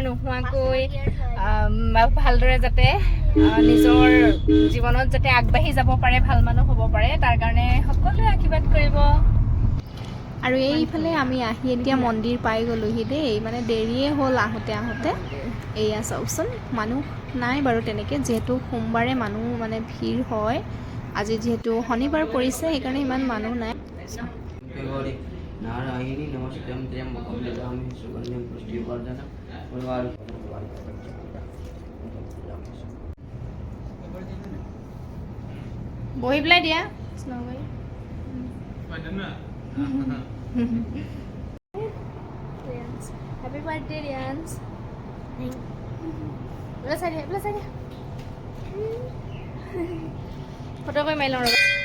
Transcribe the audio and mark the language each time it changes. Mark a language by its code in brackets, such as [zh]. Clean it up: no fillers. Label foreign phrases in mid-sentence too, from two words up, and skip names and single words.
[as] নোহোৱাকৈ ভালদৰে যাতে নিজৰ জীৱনত যাতে আগবাঢ়ি যাব পাৰে ভাল মানুহ হ'ব পাৰে তাৰ কাৰণে সকলোৱে আশীৰ্বাদ কৰিব আৰু এইফালে আমি আহি এতিয়া মন্দিৰ পাই গ'লোহি দেই মানে দেৰিয়ে হ'ল আহোঁতে এয়া চাওকচোন মানুহ নাই বাৰু তেনেকৈ যিহেতু সোমবাৰে মানুহ মানে ভিৰ হয় আজি যিহেতু শনিবাৰ পৰিছে সেইকাৰণে ইমান মানুহ নাই [sa] नारायणी नमस्ते त्र्यंबकं यजामहे सुगन्धिं पुष्टिवर्धनं [as] বহি পেলাই দিয়া [en] happy birthday [as] ৰিয়াঞ্চ ফটো কৰি মাৰি লওঁ ৰ'বা